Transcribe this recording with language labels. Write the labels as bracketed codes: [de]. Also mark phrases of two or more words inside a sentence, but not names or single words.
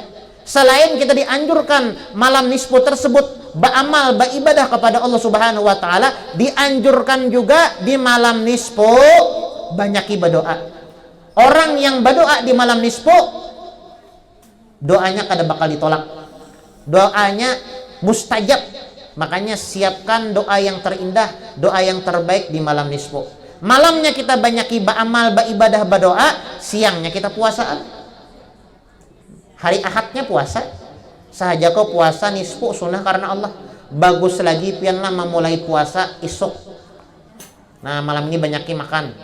[bjn] Selain kita dianjurkan malam nisfu tersebut beramal beribadah kepada Allah Subhanahu wa taala, dianjurkan juga di malam nisfu banyak berdoa. Orang yang berdoa di malam nisfu, doanya kada bakal ditolak. Doanya mustajab. Makanya siapkan doa yang terindah, doa yang terbaik di malam nisfu. Malamnya kita banyak beramal, beribadah, berdoa, siangnya kita puasa. Hari Ahadnya puasa. Sahaja kau puasa nisfu sunnah karena Allah. Bagus lagi pianlah memulai puasa isuk. Nah, malam ini banyak makan.